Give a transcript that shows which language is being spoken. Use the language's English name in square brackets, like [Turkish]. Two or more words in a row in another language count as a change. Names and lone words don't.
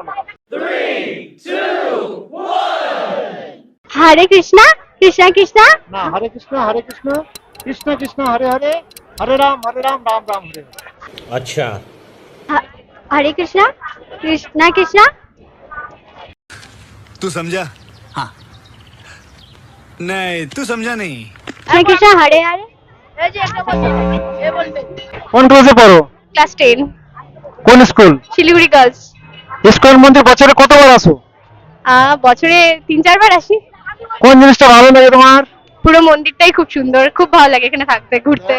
[Sanskrit] হরে কৃষ্ণা কৃষ্ণা কৃষ্ণা না, হরে কৃষ্ণ কৃষ্ণ কৃষ্ণ হরে হরে, হরে রাম রাম রাম হরে হরে। [Hindi] अच्छा। [Sanskrit] হরে কৃষ্ণা কৃষ্ণা কৃষ্ণা [Hindi] तू समझा? हाँ। नहीं, तू समझा नहीं। [Sanskrit] হরে কৃষ্ণা হরে হরে। [Bangla] কোন ক্লাসে পড়ো? ক্লাস 10 কোন স্কুল? শিলিগুড়ি গার্লস। স্কুলের মধ্যে বছরে কতবার আসো? বছরে 3-4 বার আসি। কোন জিনিসটা ভালো লাগে তোমার? পুরো মন্দিরটাই খুব সুন্দর, খুব ভালো লাগে এখানে থাকতে ঘুরতে।